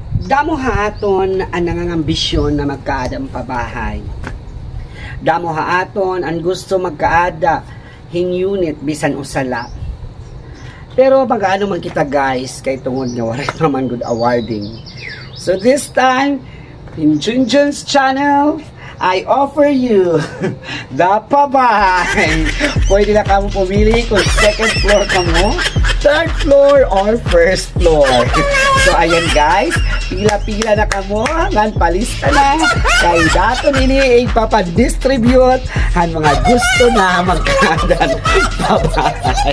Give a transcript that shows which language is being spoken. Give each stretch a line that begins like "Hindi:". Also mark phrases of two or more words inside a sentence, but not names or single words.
Waray: Damo haaton ang nangangambisyon na magkaadang pabahay. Damo haaton ang gusto magkaada hing unit bisan usala. Pero magaano man kita guys kay tungod nga wala naman
English: good awarding. So this time in Junjun's channel, I offer you the pabahay.
Waray: Pwede na kamo pumili kung
English: second floor
Waray: ka mo,
English: third floor, or first floor.
Waray: So ayan guys, pila-pila na kamo, ngan palista na. Kay dato nini ipapadistribute ang mga gusto na magkadan pabahay.